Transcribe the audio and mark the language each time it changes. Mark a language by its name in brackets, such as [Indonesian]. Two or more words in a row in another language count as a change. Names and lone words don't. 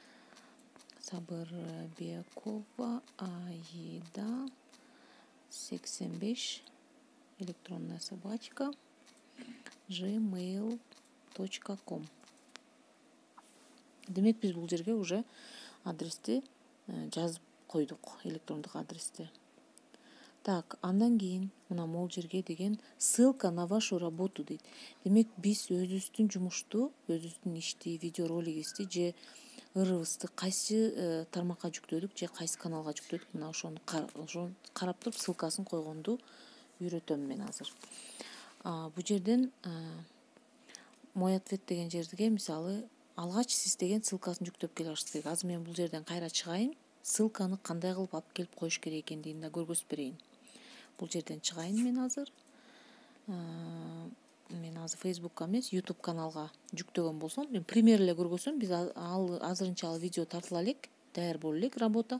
[Russian] Сабырбекова Аида 85 электронная собачка gmail.com. [Kyrgyz] Демек биз бул жерге уже адрести жазып койдук, электрондук адрести. Так, андан кийин мына могул жерге деген [Russian] ссылка на вашу работу [Kyrgyz] дейт. Демек биз өзүбүздүн жумушту, өзүбүздүн ишти, видеоролигибизди же ырыбызды кайсы тармакка жүктөдүк же кайсы каналга жүктөдүк, мына ошону карап туруп ссылкасын койгонду үйрөтөм мен азыр. Бул жерден [Russian] мой ответ [Kyrgyz] деген жерге, мисалы, алгач сиз деген ссылкасын жүктөп келе алышыңыз керек. Азыр мен бул жерден кайра чыгайын, ссылканы кандай кылып алып келип коюш керек экендигин да көргөзүп берейин. Бул жерден чыгайын мен азыр. Мен азыр Facebookка эмес, YouTube каналга жүктөгөн болсом, мен пример эле көргөзсөм, биз азырынча ал видео тартыла элек, даяр боло элек работа.